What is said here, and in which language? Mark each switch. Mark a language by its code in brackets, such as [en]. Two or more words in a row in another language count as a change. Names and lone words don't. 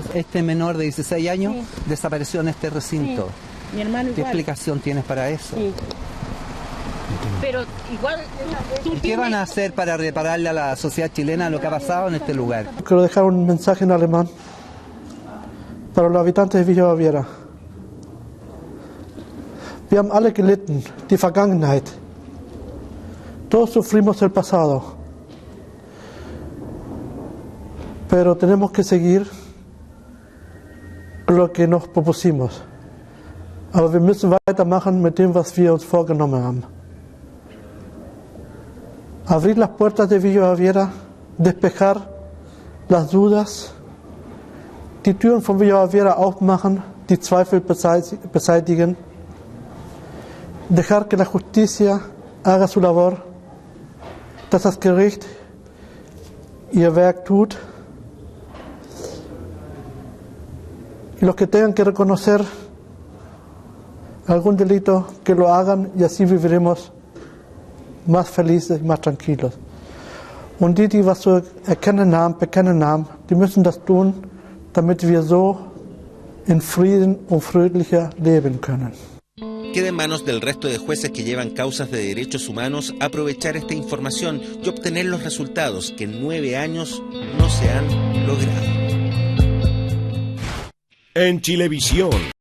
[es] Este menor de 16 años desapareció en este recinto. Sí. Mi hermano igual. ¿Qué explicación tienes para eso? Sí. Pero igual... ¿Qué van a hacer para repararle a la sociedad chilena lo que ha pasado en este lugar? Quiero dejar un mensaje en alemán para los habitantes de Villa Baviera. [de] Wir haben alle gelitten, die Vergangenheit. [es] Todos sufrimos el pasado. Pero tenemos que seguir lo que nos propusimos. [de] Aber wir müssen weitermachen mit dem, was wir uns vorgenommen haben. [es] Abrir las puertas de Villa Baviera, despejar las dudas, [de] die Türen von Villa Baviera aufmachen, die Zweifel beseitigen, [es] dejar que la justicia haga su labor, [de] dass das Gericht ihr Werk tut, [es] y los que tengan que reconocer algún delito, que lo hagan, y así viviremos más felices y más tranquilos. [de] Und die was zu erkennen haben, bekennen haben, die müssen das tun, damit wir so in Frieden und friedlicher leben können. [es] Queda en manos del resto de jueces que llevan causas de derechos humanos aprovechar esta información y obtener los resultados que en 9 años no se han logrado. En Chilevisión.